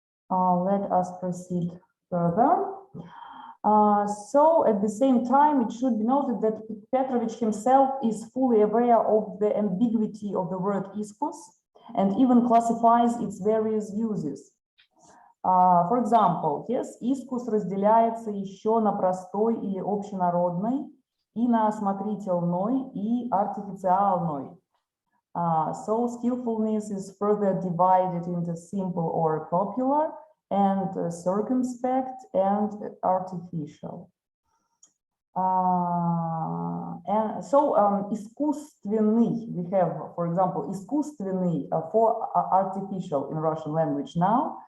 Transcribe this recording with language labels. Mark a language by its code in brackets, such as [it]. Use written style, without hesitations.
[en] Let us proceed further. So at the same time, it should be noted that Pétrovich himself is fully aware of the ambiguity of the word iskus and even classifies its various uses. For example, yes, [ru] искус разделяется еще на простой или общенародный, и на осмотрительный и артифициальный. [en] So skillfulness is further divided into simple or popular and circumspect and artificial. And so искусственный, we have, for example, искусственный for artificial in Russian language now.